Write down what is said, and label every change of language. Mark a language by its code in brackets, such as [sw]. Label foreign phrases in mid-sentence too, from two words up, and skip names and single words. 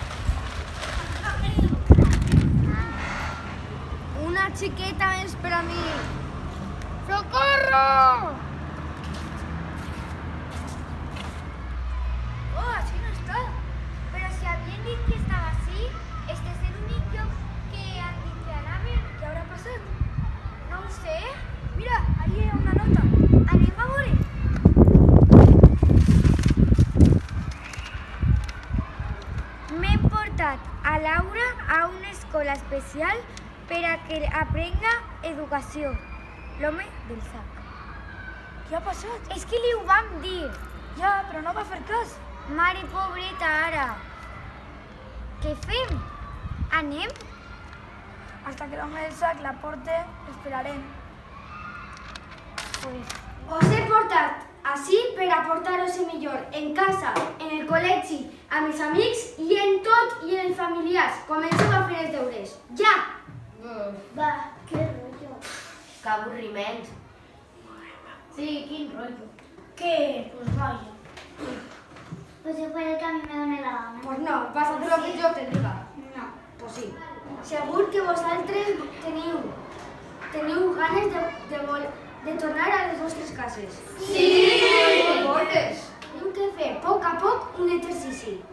[ca] Una chiqueta més per a mi. [es] ¡Socorro! Oh, así no está. Pero si habían [ca] dit que estava així, este és l'únic lloc que han dit que anaven. [es] ¿Qué habrá pasado? [ca] No ho sé. [es] Mira, ahí hay una nota. [ca] Anem a veure. M'he portat a Laura a una escola especial per a que aprenga educació. L'home del sac. [es] ¿Qué ha pasado? [ca] És que li ho vam dir. [es] Ya, pero no va a hacer caso. [ca] Mare pobreta, ara. Què fem? Anem? Hasta que l'home del sac la porte, esperarem. [es] Pues, [ca] Os he portat així per a portar-vos millor en casa, en el col·legi, amb els amics i en tot i en els familiars. Comenceu a fer els deures. Ja! [es] Va, qué rollo. [ca] Que avorriment. Sí, quin rollo. Què? [es] Pues vaya. Pues yo por el que a mí me done la gana. [ca] Pues no, vas a fer lo que jo te diga. No. [es] Pues sí. [ca] Segur que vosaltres teniu ganes de tornar a les vostres cases. Sí! Voles? Tenim que fer a poc un exercici.